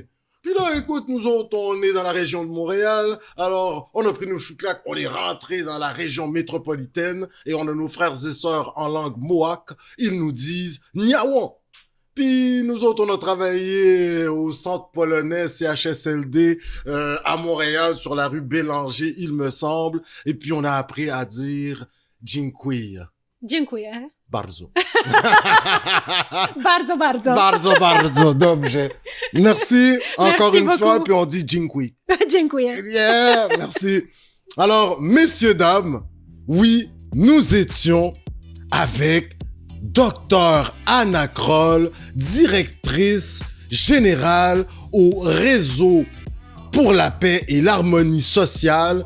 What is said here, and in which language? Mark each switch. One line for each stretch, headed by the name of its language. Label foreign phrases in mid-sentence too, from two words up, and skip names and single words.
French: Puis là, écoute, nous autres, on est dans la région de Montréal, alors on a pris nos chouclacs, on est rentré dans la région métropolitaine, et on a nos frères et sœurs en langue mohawk, ils nous disent « Niawon ». Puis nous autres, on a travaillé au centre polonais CHSLD à Montréal, sur la rue Bélanger, il me semble, et puis on a appris à dire « Dziękuję ».
Polish: Dziękuję. Bardzo. Bardzo. Dobrze.
French: Merci encore une fois, puis on dit dziękuję.
Polish: Dziękuję.
French: Yeah, merci. Alors, messieurs, dames, oui, nous étions avec Dr Anna Kroll, directrice générale au Réseau pour la paix et l'harmonie sociale.